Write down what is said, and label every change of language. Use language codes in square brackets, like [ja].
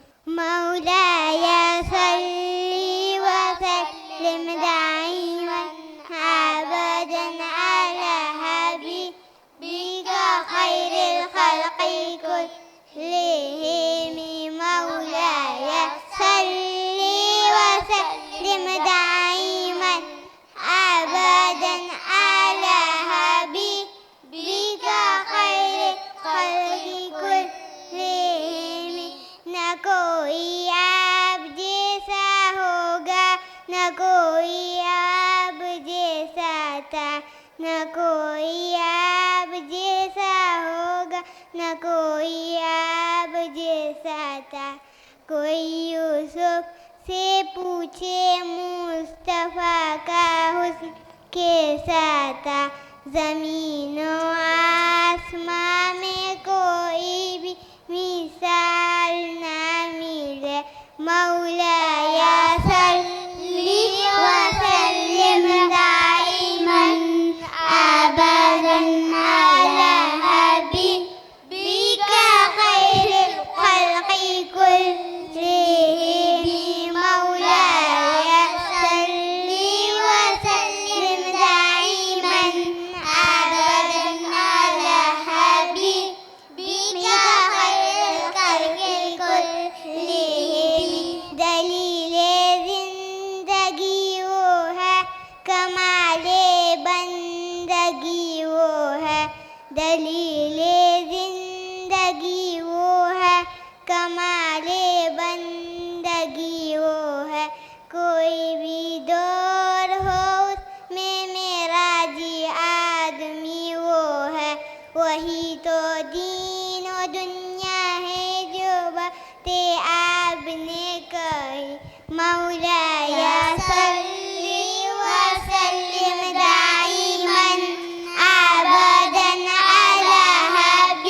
[ar] مولاي صل وسلم دائما أبدا على حبيبك خير الخلق كلهم. مولاي صل وسلم دائما أبدا على حبيبك خير الخلق كلهم. [ur] نہ کوئی آپ جیسا ہوگا، نہ کوئی آپ جیسا تھا، نہ کوئی آپ جیسا ہوگا، نہ کوئی آپ جیسا تھا. کوئی یوسف سے پوچھے مصطفیٰ کا حسن کیسا تھا. زمین و آسمان میں کوئی بھی مثال نہ ملے. [ar] مولاي صل وسلم دائما أبدا على حبيبك خير الخلق كلهم. مولاي صل وسلم دائما أبدا على حبيبك خير الخلق كلهم. [ur] دلیل زندگی وہ ہے، کمال بندگی وہ ہے. دلیل زندگی وہ ہے، کمال بندگی وہ ہے. کوئی بھی دور ہو اس میں میرا جی آدمی وہ ہے. وہی تو دین و دنیا ہے جو باتیں آپ نے کہی. [ar] مولاي صل وسلم دائما أبدا على